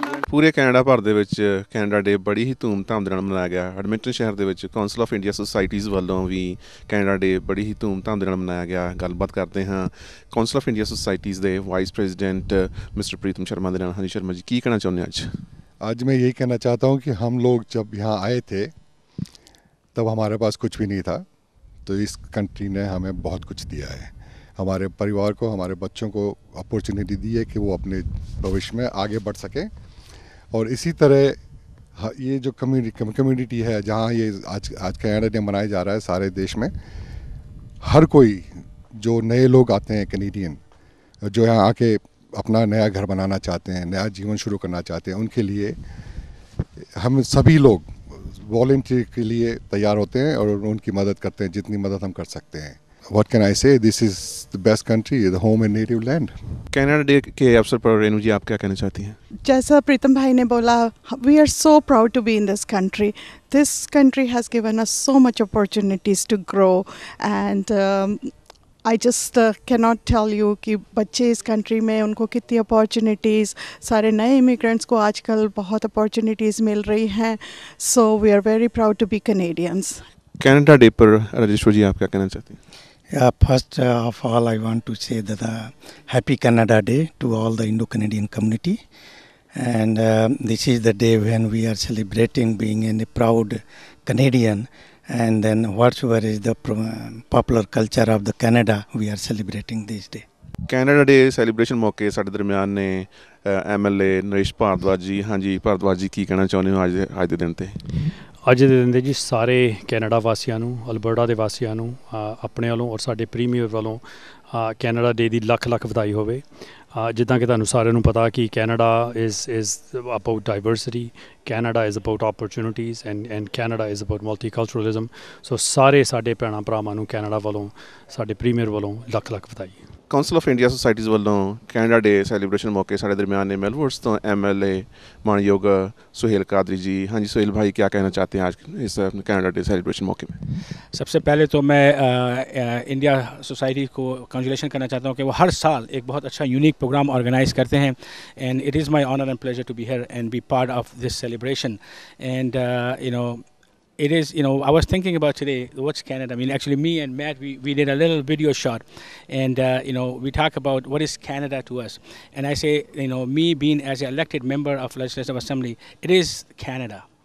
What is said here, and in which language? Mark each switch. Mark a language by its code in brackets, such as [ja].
[pa] पूरे कैनेडा भर ਦੇ ਵਿੱਚ ਕੈਨੇਡਾ ਡੇ ਬੜੀ ਹੀ ਧੂਮਧਾਮ ਦੇ ਨਾਲ ਮਨਾਇਆ ਗਿਆ। ਐਡਮਿੰਟਨ ਸ਼ਹਿਰ ਦੇ ਵਿੱਚ ਕਾਉਂਸਲ ਆਫ ਇੰਡੀਆ ਸੁਸਾਇਟੀਜ਼ ਵੱਲੋਂ ਵੀ ਕੈਨੇਡਾ ਡੇ ਬੜੀ ਹੀ ਧੂਮਧਾਮ ਦੇ ਨਾਲ ਮਨਾਇਆ ਗਿਆ। ਗੱਲਬਾਤ ਕਰਦੇ ਹਾਂ ਕਾਉਂਸਲ ਆਫ ਇੰਡੀਆ ਸੁਸਾਇਟੀਜ਼ ਦੇ ਵਾइस प्रेसिडेंट मिस्टर प्रीतम शर्मा ਦੇ ਨਾਲ। ਹਾਂਜੀ शर्मा जी, ਕੀ कहना चाਹੁੰਦੇ ਅੱਜ? [hi] आज मैं यही कहना चाहता हूँ कि हम लोग जब यहाँ आए थे तब हमारे पास कुछ भी नहीं था, तो इस कंट्री ने हमें बहुत कुछ दिया है। हमारे परिवार को, हमारे बच्चों को अपॉर्चुनिटी दी है कि वो अपने भविष्य में आगे बढ़ सकें। और इसी तरह ये जो कम्युनिटी है जहाँ ये आज कनाडा डे मनाया जा रहा है सारे देश में, हर कोई जो नए लोग आते हैं कैनेडियन जो यहाँ आके अपना नया घर बनाना चाहते हैं, नया जीवन शुरू करना चाहते हैं, उनके लिए हम सभी लोग वॉलंटियर के लिए तैयार होते हैं और उनकी मदद करते हैं जितनी मदद हम कर सकते हैं। [en] What can I say? This is the best country, the home and native land. [hi] Canada day के अवसर पर रेणु जी आप क्या कहना चाहती हैं? जैसा प्रीतम भाई ने बोला, [en] we are so proud to be in this country. This country has given us so much opportunities to grow, and I just cannot tell you [hi] कि बच्चे इस कंट्री में उनको कितनी अपॉर्चुनिटीज़, सारे नए इमिग्रेंट्स को आजकल बहुत अपॉर्चुनिटीज़ मिल रही हैं। [en] So we are very proud to be Canadians. [hi] Canada day पर राजेश्वर जी आप क्या कहना चाहती हैं? [en] Yeah, first of all, I want to say that Happy Canada Day to all the Indo-Canadian community. And this is the day when we are celebrating being a proud Canadian. And then whatsoever is the popular culture of the Canada, we are celebrating this day. [pa] Canada day celebration ਮੌਕੇ ਸਾਡੇ ਦਰਮਿਆਨ ਨੇ MLA Naresh Bhardwaj ਜੀ। ਹਾਂਜੀ ਭਾਰਦਵਾਜ ਜੀ, ਕੀ ਕਹਿਣਾ ਚਾਹੁੰਦੇ ਹੋ ਅੱਜ ਦੇ ਦਿਨ 'ਤੇ? ਅੱਜ ਦੇ ਦਿਨ ਦੇ ਜੀ ਸਾਰੇ ਕੈਨੇਡਾ ਵਾਸੀਆਂ ਨੂੰ, ਅਲਬਰਟਾ ਦੇ ਵਾਸੀਆਂ ਨੂੰ ਆਪਣੇ ਵੱਲੋਂ ਔਰ ਸਾਡੇ ਪ੍ਰੀਮੀਅਰ ਵੱਲੋਂ ਕੈਨੇਡਾ ਡੇ ਦੀ ਲੱਖ ਲੱਖ ਵਧਾਈ ਹੋਵੇ। ਜਿੱਦਾਂ ਕਿ ਤੁਹਾਨੂੰ ਸਾਰਿਆਂ ਨੂੰ ਪਤਾ ਕਿ Canada is about diversity, Canada is about opportunities and Canada is about ਮਲਟੀਕਲਚਰਲਿਜ਼ਮ। ਸੋ ਸਾਰੇ ਸਾਡੇ ਭੈਣਾਂ ਭਰਾਵਾਂ ਨੂੰ ਕੈਨੇਡਾ ਵੱਲੋਂ, ਸਾਡੇ ਪ੍ਰੀਮੀਅਰ ਵੱਲੋਂ ਲੱਖ ਲੱਖ ਵਧਾਈ। ਕਾਉਂਸਲ ਆਫ ਇੰਡੀਆ ਸੁਸਾਇਟੀਜ਼ ਵੱਲੋਂ ਕੈਨੇਡਾ ਡੇ ਸੈਲੀਬ੍ਰੇਸ਼ਨ ਮੌਕੇ ਸਾਡੇ ਦਰਮਿਆਨ ਨੇ ਮੈਲਬੋਰਨ ਤੋਂ MLA मानयोग सुहेल कादरी जी। [hi] हाँ जी सुहेल भाई, क्या कहना चाहते हैं आज इस कनाडा डे सेलिब्रेशन मौके में? सबसे पहले तो मैं इंडिया सोसाइटी को कंग्रेचुलेशन करना चाहता हूँ कि वो हर साल एक बहुत अच्छा यूनिक प्रोग्राम ऑर्गेनाइज करते हैं। [en] And it is my honour and pleasure to be here and be part of this celebration. And it is, I was thinking about today, what's Canada? I mean, actually me and Matt, we did a little video shot, and we talk about what is Canada to us. And I say, me being as an elected member of Legislative Assembly, it is Canada.